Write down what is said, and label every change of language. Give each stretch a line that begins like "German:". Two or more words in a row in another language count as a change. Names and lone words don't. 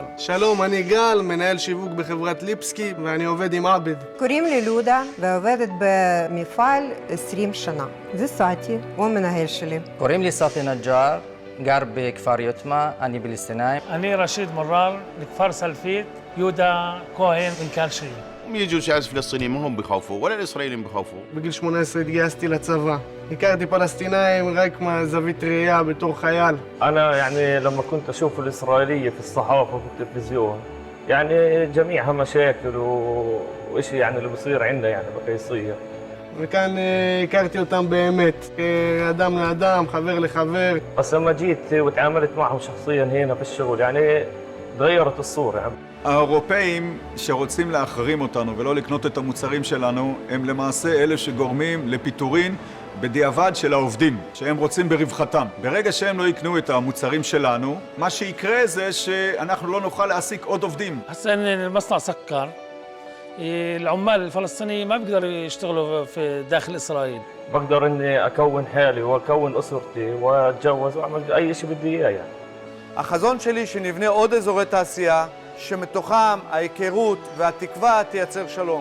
Hebrew: שלום, אני גל, מנהל שיווק בחברת ליפסקי ואני עובד עם עבד. קוראים לי לודה ועובדת במפעל 20 שנה. זה סאטי, הוא מנהל שלי. קוראים לי סאטי נג'אר, גר בכפר יוטמה, אני פלסטינאי. אני רשיד מרר, מכפר סלפית, יהודה כהן, מנכ"ל שלי.
Arabic: يجوا شعب فلسطيني ما هم بيخافوا ولا الإسرائيليين بيخافوا.
Hebrew: בגיל 18 התגייסתי לצבא. הכרתי פלסטינאים רק מהזווית ראייה בתור חייל.
Arabic: أنا يعني لما كنت أشوف الإسرائيلية في الصحافة وفي التلفزيون يعني جميعها مشاكل وإشي يعني اللي بصير عندنا يعني بقى يصير.
Hebrew: וכאן הכרתי אותם באמת, כאדם לאדם, חבר לחבר.
Arabic: بس لما جيت وتعاملت معهم شخصيا هنا في الشغل يعني تغيرت الصورة يعني.
Hebrew: האירופאים שרוצים להחרים אותנו ולא לקנות את המוצרים שלנו, הם למעשה אלה שגורמים לפיטורין בדיעבד של העובדים, שהם רוצים ברווחתם. ברגע שהם לא יקנו את המוצרים שלנו, מה שיקרה זה שאנחנו לא נוכל להעסיק עוד עובדים.
Arabic: هسه المصنع سكر، العمال الفلسطينيين ما بيقدروا يشتغلوا في داخل إسرائيل. بقدر إني أكون حالي وأكون أسرتي وأتجوز وأعمل أي شيء بدي إياه يعني.
Hebrew: החזון שלי שנבנה עוד אזורי תעשייה, שמתוכם ההיכרות והתקווה תייצר שלום.